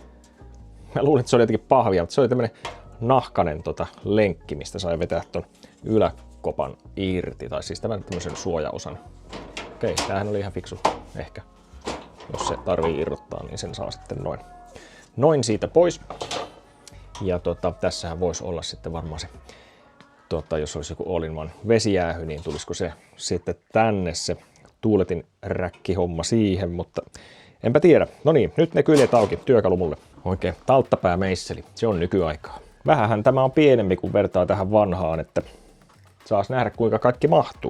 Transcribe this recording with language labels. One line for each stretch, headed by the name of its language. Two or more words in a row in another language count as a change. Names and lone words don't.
Finnish: Mä luulin, että se oli jotenkin pahvia, mutta se oli tämmönen nahkanen lenkki, mistä sai vetää ton yläkopan irti. Tai siis tämän tämmösen suojaosan. Okei, tämähän oli ihan fiksu. Ehkä. Jos se tarvii irrottaa, niin sen saa sitten noin siitä pois. Ja tässähän voisi olla sitten varmaan se jos olisi joku
English: all-in-one
Finnish: vesijäähy, niin tulisiko se sitten tänne se tuuletin räkkihomma siihen, mutta enpä tiedä. No niin, nyt ne kyljet auki, työkalu mulle. Oikein talttapäämeisseli, se on nykyaikaa. Vähähän tämä on pienempi kuin vertaa tähän vanhaan, että saas nähdä kuinka kaikki mahtuu.